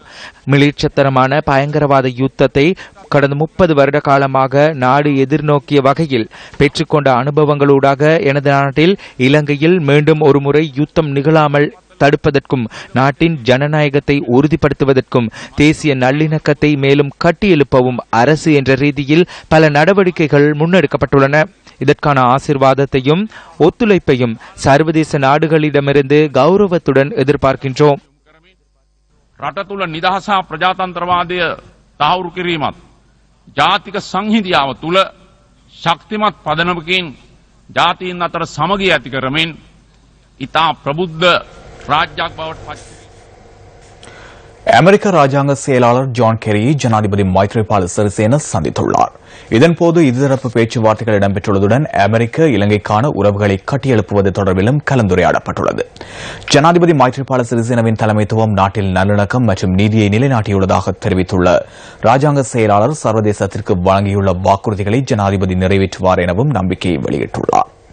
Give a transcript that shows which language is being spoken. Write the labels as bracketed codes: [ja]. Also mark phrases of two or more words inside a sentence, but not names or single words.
[ta] மிளிர்ச்சத்தனமான பயங்கரவாத யுத்தத்தை கடந்த 30 வருட காலமாக நாடு எதிர்நோக்கிய வகையில் பெற்றுக்கொண்ட அனுபவங்களூடாக எனது நாட்டில் இலங்கையில் மீண்டும் ஒருமுறை யுத்தம் நிகழாமல் தடுப்பதற்கும் நாட்டின் ஜனநாயகத்தை உறுதிப்படுத்துவதற்கும் தேசிய நல்லிணக்கத்தை மேலும் கட்டியெழுப்பவும் அரசு என்ற ரீதியில் பல நடவடிக்கைகள் முன்னெடுக்கப்பட்டுள்ளன. இதற்கான ஆசீர்வாதத்தையும் ஒத்துழைப்பையும் சர்வதேச நாடுகளிடமிருந்து கௌரவத்துடன் எதிர்பார்க்கின்றோம். [si] රට තුළ නිදහස හා ප්‍රජාතන්ත්‍රවාදය තහවුරු කිරීමත් ජාතික සංහිඳියාව තුළ ශක්තිමත් පදනමකින් ජාතීන් අතර සමගිය ඇති කරමින් ඉතා ප්‍රබුද්ධ රාජ්‍යයක් බවට පත්. [ta] அமெரிக்க ராஜாங்க செயலாளர் ஜான் கெரியை ஜனாதிபதி மைத்ரிபால சிறிசேன சந்தித்துள்ளார். இதன்போது இருதரப்பு பேச்சுவார்த்தைகள் இடம்பெற்றுள்ளதுடன் அமெரிக்க இலங்கைக்கான உறவுகளை கட்டியெழுப்புவது தொடர்பிலும் கலந்துரையாடப்பட்டுள்ளது. ஜனாதிபதி மைத்ரிபால சிறிசேனவின் தலைமைத்துவம் நாட்டில் நல்லிணக்கம் மற்றும் நீதியை நிலைநாட்டியுள்ளதாக தெரிவித்துள்ள ராஜாங்க செயலாளர் சர்வதேசத்திற்கு வழங்கியுள்ள வாக்குறுதிகளை ஜனாதிபதி நிறைவேற்றுவார் எனவும் நம்பிக்கையை வெளியிட்டுள்ளார்.